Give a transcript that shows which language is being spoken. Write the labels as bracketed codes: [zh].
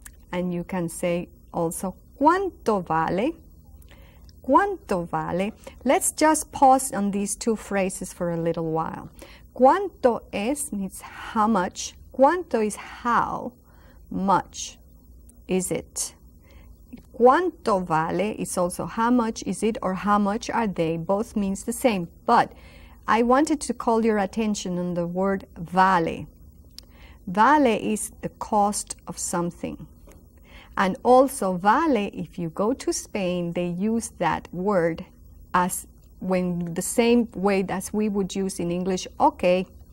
[en] And you can say also, [es] ¿cuánto vale? ¿Cuánto vale? [en] Let's just pause on these 2 phrases for a little while. ¿Cuánto es means how much. ¿Cuánto is how much is it? ¿Cuánto vale is also how much is it or how much are they? Both means the same. But I wanted to call your attention on the word vale. Vale is the cost of something. And also vale, if you go to Spain, they use that word as when the same way as we would use in English, okay.